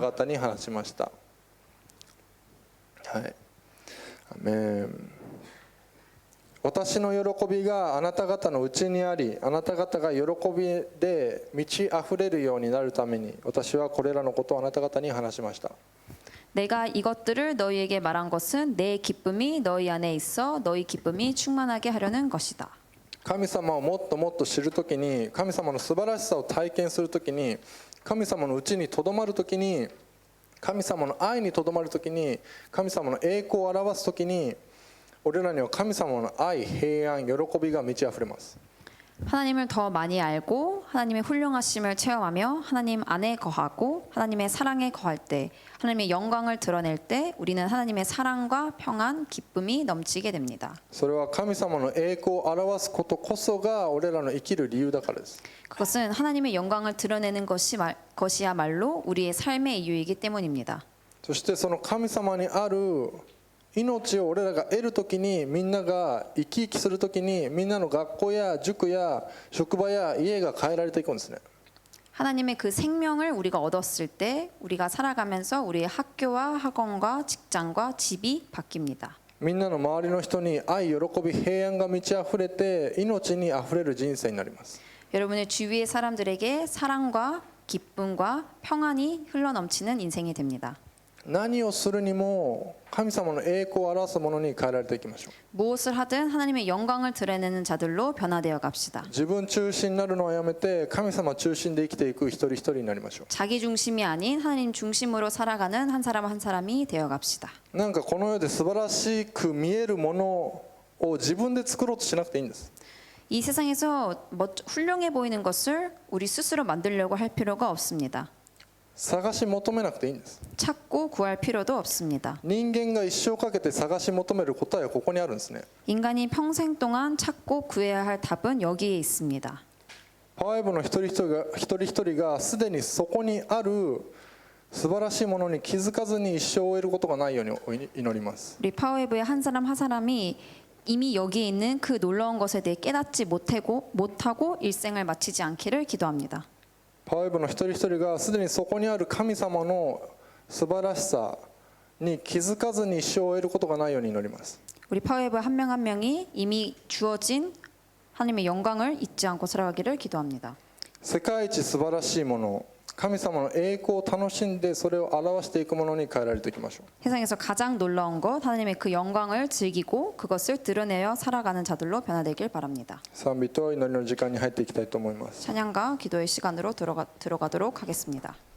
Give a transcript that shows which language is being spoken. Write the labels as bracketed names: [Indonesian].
[Japanese] 方に話しました。はい。アメン。私の喜びがあなた方のうちにあり、あなた方が喜びで満ち溢れるようになるために、私はこれらのことをあなた方に話しました。 [Korean] 내가 이것들을 너희에게 말한 것은 내 기쁨이 너희 안에 있어 너희 기쁨이 충만하게 하려는 것이다. [Japanese] 神様をもっともっと知るときに、神様の素晴らしさを体験するときに、神様のうちにとどまるときに、神様の愛にとどまるときに、神様の栄光を表すときに、俺らには神様の愛、平安、喜びが満ち溢れます。 [Korean] 하나님을 더 많이 알고 하나님의 훌륭하심을 체험하며 하나님 안에 거하고 하나님의 사랑에 거할 때 하나님의 영광을 드러낼 때 우리는 하나님의 사랑과 평안, 기쁨이 넘치게 됩니다. [Japanese] それは神様の栄光を表すことこそが俺らの生きる理由だからです。 [Korean] 그것은 하나님의 영광을 드러내는 것이야말로 우리의 삶의 이유이기 때문입니다. [Japanese] そしてその神様にある命を俺らが得るときに、みんなが生き生きするときに、みんなの学校や塾や職場や家が変えられていくんですね。 [Korean] 하나님의 그 생명을 우리가 얻었을 때 우리가 살아가면서 우리의 학교와 학원과 직장과 집이 바뀝니다. [Japanese] みんなの周りの人に愛、喜び、平安が満ち溢れて、命に溢れる人生になります。 [Korean] 여러분의 주위의 사람들에게 사랑과 기쁨과 평안이 흘러넘치는 인생이 됩니다. [Japanese] 何をするにも神様の栄光を表すものに変えられていきましょう。 [Korean] 무엇을 하든 하나님의 영광을 드러내는 자들로 변화되어 갑시다. [Japanese] 自分中心になるのをやめて、神様中心で生きていく一人一人になりましょう。 [Korean] 자기 중심이 아닌 하나님 중심으로 살아가는 한 사람 한 사람이 되어 갑시다. [Japanese] なんかこの世で素晴らしく見えるものを自分で作ろうとしなくていいんです。 [Korean] 이 세상에서 훌륭해 보이는 것을 우리 스스로 만들려고 할 필요가 없습니다. [Japanese] 探し求めなくていいんです。 [Korean] 찾고 구할 필요도 없습니다. [Japanese] 人間が一生かけて探し求める答えはここにあるんですね。 [Korean] 인간이 평생 동안 찾고 구해야 할 답은 여기에 있습니다. [Japanese] パワーウェブの一人一人がすでにそこにある素晴らしいものに気づかずに一生を終えることがないように祈ります。 [Korean] 우리 파워웨브의 한 사람 한 사람이 이미 여기에 있는 그 놀라운 것에 대해 깨닫지 못하고 일생을 마치지 않기를 기도합니다. [Japanese] パワーウェブの一人一人がすでにそこにある神様の素晴らしさに気づかずに一生を終えることがないように祈ります。 [Korean] 우리 파워웨브 한 명 한 명이 이미 주어진 하나님의 영광을 잊지 않고 살아가기를 기도합니다. [Japanese] 世界一素晴らしいもの、神様の栄光を楽しんでそれを表していくものに変えられていきましょう。 [Korean] 세상에서 가장 놀라운 것 하나님의 그 영광을 즐기고 그것을 드러내어 살아가는 자들로 변화되길 바랍니다. [Japanese] 賛美と祈りの時間に入っていきたいと思います。 [Korean] 찬양과 기도의 시간으로 들어가도록 하겠습니다.